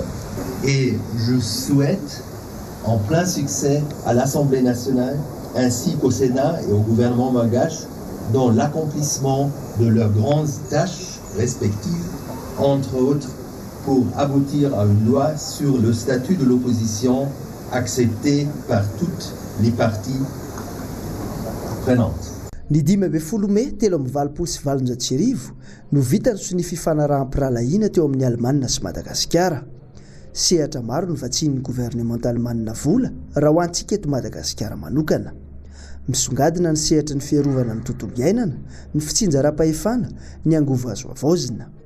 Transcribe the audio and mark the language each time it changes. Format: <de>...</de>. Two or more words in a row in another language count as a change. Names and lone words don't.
<fr>Et je souhaite en plein succès à l'Assemblée nationale ainsi qu'au Sénat et au gouvernement malgache dans l'accomplissement de leurs grandes tâches respectives, entre autres pour aboutir à une loi sur le statut de l'opposition acceptée par toutes les parties prenantes.</fr> <mg>Ny 10 Mei telo amin'ny 2024 no vita ny sy ny fifanarahan-piralahiana teo amin'ny Alemana sy Madagasikara. Sehatra maro no vatsian'ny gouvernemanta Alemana vola raha ho antsika eto Madagasikara manokana. Misongadina ny sehatra ny fiarovana ny tontolo iainana, ny fitsinjaram-pahefana, ny angovo azo avaozina.</mg>